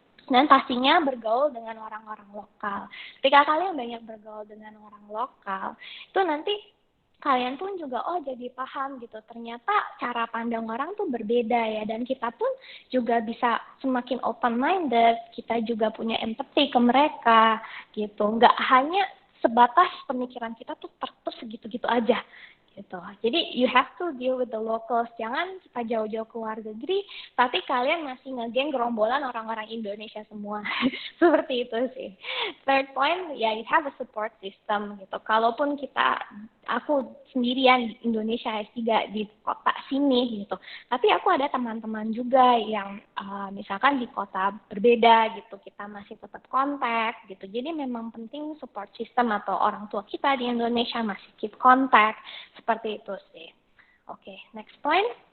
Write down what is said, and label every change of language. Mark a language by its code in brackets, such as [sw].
[id] Dan pastinya bergaul dengan orang-orang lokal. Ketika kalian banyak bergaul dengan orang lokal, itu nanti kalian pun juga jadi paham gitu. Ternyata cara pandang orang tuh berbeda ya, dan kita pun juga bisa semakin open minded. Kita juga punya empati ke mereka gitu. Nggak hanya sebatas pemikiran kita tuh terus segitu-gitu aja gitu. Jadi [en] you have to deal with the locals. [id] Jangan kita jauh-jauh ke luar negeri, tapi kalian masih ngegeng gerombolan orang-orang Indonesia semua. Seperti itu sih. [en] Third point, [id] ya [en] you have a support system [id] gitu. Kalaupun aku sendirian di Indonesia S3 di kota sini gitu, tapi aku ada teman-teman juga yang misalkan di kota berbeda gitu, kita masih tetap kontak gitu. Jadi memang penting support system atau orang tua kita di Indonesia masih keep kontak, seperti itu sih. Oke, next point.